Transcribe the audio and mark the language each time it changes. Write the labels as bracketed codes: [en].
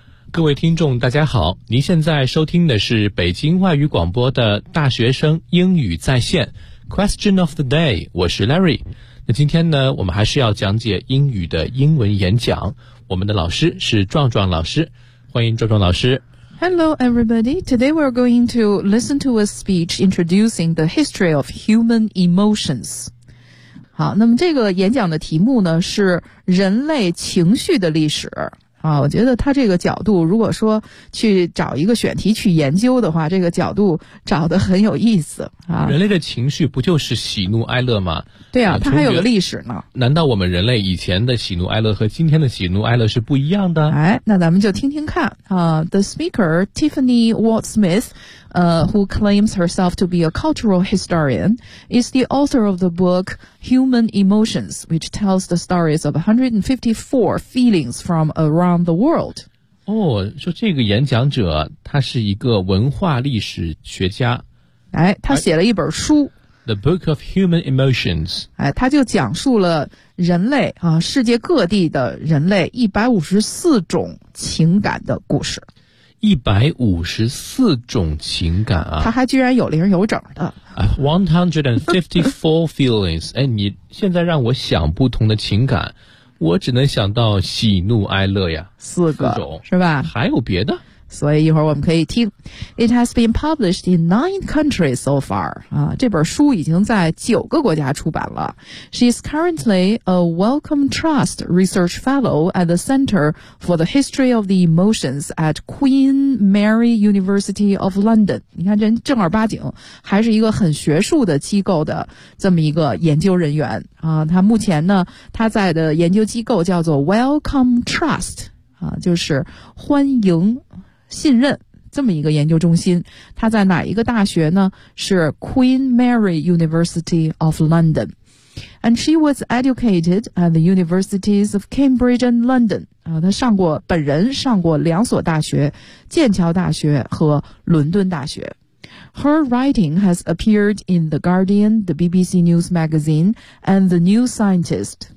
[zh] 各位听众大家好，您现在收听的是北京外语广播的大学生英语在线 Question of the day， 我是 Larry。那今天呢，我们还是要讲解英语的英文演讲，我们的老师是壮壮老师，欢迎壮壮老师。 [en] Hello everybody, today we're going to listen to a speech introducing the history of human emotions。 [zh] 好，那么这个演讲的题目呢是人类情绪的历史啊，我觉得他这个角度，如果说去找一个选题去研究的话，这个角度找得很有意思啊。人类的情绪不就是喜怒哀乐吗？对啊，它还有个历史呢。难道我们人类以前的喜怒哀乐和今天的喜怒哀乐是不一样的？哎，那咱们就听听看啊。 [en] The speaker Tiffany Ward Smith, who claims herself to be a cultural historian, is the author of the book Human Emotions, which tells the stories of 154 feelings from around the world. [zh] 哦，说这个演讲者他是一个文化历史学家。哎，他写了一本书。 [en] The Book of Human Emotions. [zh] 哎，他就讲述了人类啊，世界各地的人类154种情感的故事。 154种情感啊，他还居然有零有整的。 [en] 154 feelings. [zh] 哎，你现在让我想不同的情感，我只能想到喜怒哀乐呀，四个四种是吧？还有别的？所以一会儿我们可以听。 [en] It has been published in 9 countries so far. [zh] 啊，这本书已经在九个国家出版了。 [en] She is currently a Wellcome Trust Research Fellow at the Center for the History of the Emotions at Queen Mary University of London. [zh] 你看，人正儿八经，还是一个很学术的机构的这么一个研究人员。啊，他目前呢，他在的研究机构叫做 Wellcome Trust。啊，就是欢迎信任这么一个研究中心，它在哪一个大学呢？ [en] 是 Queen Mary University of London. And she was educated at the universities of Cambridge and London. [zh] 她上过，本人上过两所大学，剑桥大学和伦敦大学。 [en] Her writing has appeared in The Guardian, the BBC News Magazine, and The New Scientist.